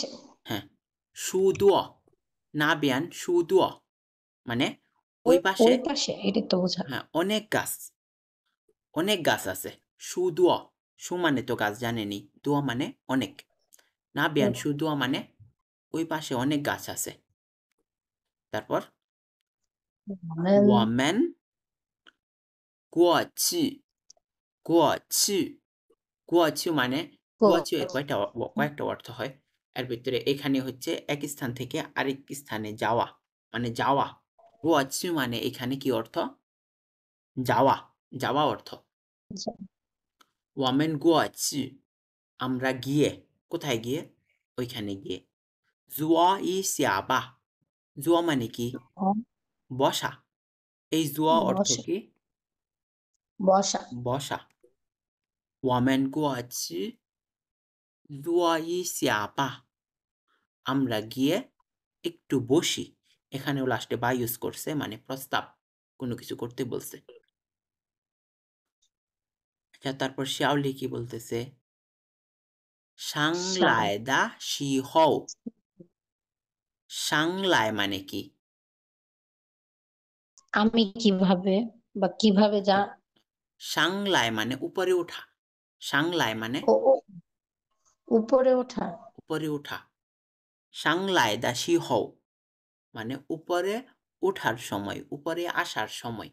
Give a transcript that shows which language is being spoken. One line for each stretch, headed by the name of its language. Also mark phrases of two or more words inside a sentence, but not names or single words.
Bangla: হ্যাঁ,
Chinese: 树多，那边树多
Bangla: মানে ওই ওই পাশে। ওই পাশে এটাই তো বোঝা। হ্যাঁ, অনেক গাছ, অনেক গাছ আছে।
Chinese: 树多,
Bangla: সু মানে তো গাছ জানেনি, দুয়া মানে অনেক।
Chinese: 那边树多
Bangla: মানে ওই পাশে অনেক গাছ আছে। তারপর
Chinese: 我们我们过去，过去，过去
Bangla: মানে 过去 এর কয়েকটা অর্থ হয়। এর ভিতরে এখানে হচ্ছে এক স্থান থেকে আরেক স্থানে যাওয়া, মানে যাওয়া। 过去 মানে এখানে কি অর্থ? যাওয়া, যাওয়া অর্থ।
Chinese: 我们过去
Bangla: আমরা গিয়ে, কোথায় গিয়ে? ওইখানে গিয়ে।
Chinese: 坐一下吧
Bangla: জুয়া মানে কি? বসা। এই জুয়া অর্থ বসা কি? বসা বসা।
Chinese: 我们过去坐一下吧
Bangla: আমরা গিয়ে একটু বসি। এখানেও লাস্টে বা ইউজ করছে, মানে প্রস্তাব, কোনো কিছু করতে বলছে। আচ্ছা, তারপর শিয়াওলি কি বলতেছে?
Chinese: 上来的时候
Bangla: সাংলাই মানে কি? আমি কিভাবে বা কিভাবে যা সাংলাই মানে উপরে ওঠা, সাংলাই মানে ও ও, উপরে ওঠা উপরে ওঠা।
Chinese: 上来的时候
Bangla: মানে উপরে ওঠার সময়, উপরে আসার সময়।